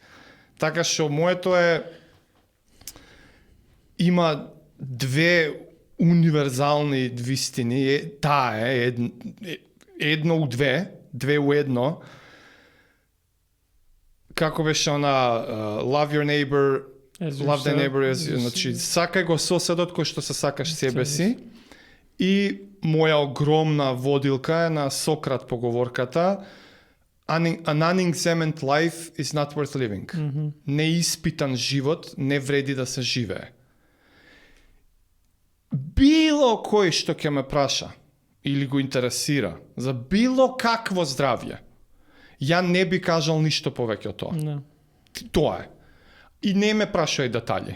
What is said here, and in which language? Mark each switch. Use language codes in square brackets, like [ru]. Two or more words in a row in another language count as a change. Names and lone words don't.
[mk] Така што моето е има две универзални вистини, таа е едно у две у едно. Како беше она [en] love your neighbor, love thy neighbor, [mk] значи сакај го соседот кој што се сакаш себе си. И моја огромна водилка е на Сократ поговорката [en] An unexamined life is not worth living. [mk] Неиспитан живот не вреди да се живее. Било кој што ќе ме праша или го интересира за било какво здравје, ја не би кажал ништо повеќе од тоа. Да. Тоа е. И не ме прашај детали.